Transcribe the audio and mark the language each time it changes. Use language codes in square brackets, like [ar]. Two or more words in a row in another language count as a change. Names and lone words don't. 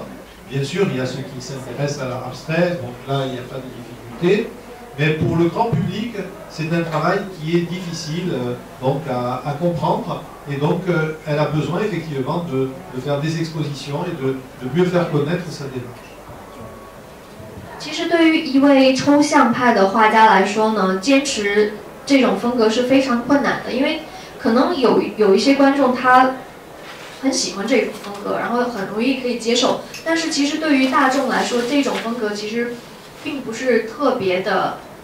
[fr] Bien sûr, il y a ceux qui s'intéressent à l'art abstrait, donc là il n'y a pas de difficulté. Mais pour le grand public, c'est un travail qui est difficile donc à comprendre, et donc elle a besoin effectivement de faire des expositions et de mieux faire connaître sa démarche. [zh] 其实对于一位抽象派的画家来说呢，坚持这种风格是非常困难的，因为可能有一些观众他很喜欢这种风格，然后很容易可以接受，但是其实对于大众来说，这种风格其实并不是特别的。